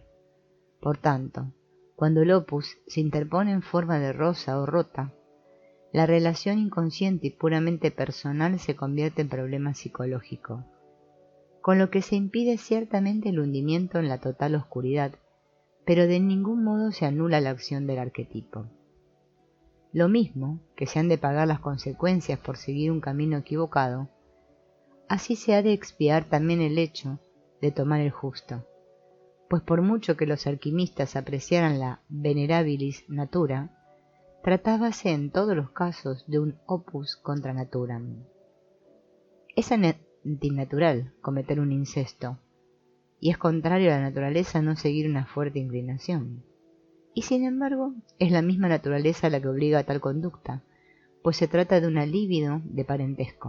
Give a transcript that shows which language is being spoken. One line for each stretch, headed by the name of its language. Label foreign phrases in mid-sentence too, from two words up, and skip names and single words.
Spanish: Por tanto, cuando el opus se interpone en forma de rosa o rota, la relación inconsciente y puramente personal se convierte en problema psicológico, con lo que se impide ciertamente el hundimiento en la total oscuridad, pero de ningún modo se anula la acción del arquetipo. Lo mismo que se han de pagar las consecuencias por seguir un camino equivocado, así se ha de expiar también el hecho de tomar el justo, pues por mucho que los alquimistas apreciaran la
Latin: venerabilis natura,
Spanish: tratábase en todos los casos de un
Latin: opus contra naturam.
Spanish: Es antinatural cometer un incesto, y es contrario a la naturaleza no seguir una fuerte inclinación. Y sin embargo, es la misma naturaleza la que obliga a tal conducta, pues se trata de una libido de parentesco.